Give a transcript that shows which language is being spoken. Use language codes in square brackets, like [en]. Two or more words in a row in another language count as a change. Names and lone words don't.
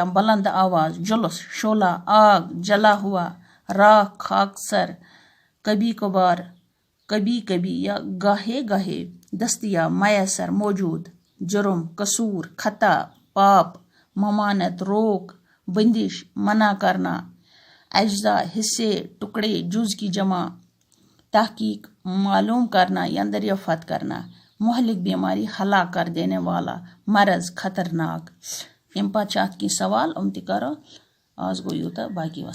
[ur] بلند آواز, جلوس, شعلہ, آگ, جلا ہوا, راکھ, خاکسر, کبھی کبھار, کبھی کبھی یا گاہے گاہے, دستیاب, میسر, موجود, جرم, قصور, خطا, پاپ, ممانت, روک, بندش, منع کرنا, اجزاء, حصے, ٹکڑے, جز کی جمع, تحقیق, معلوم کرنا یا دریافت کرنا, مہلک بیماری, ہلاک کر دینے والا, مرض, خطرناک. [ks] امہِ پتہٕ چھِ اَتھ کینٛہہ سوال تہِ کرو. آز گوٚو یوٗتاہ, باقی وَسلام.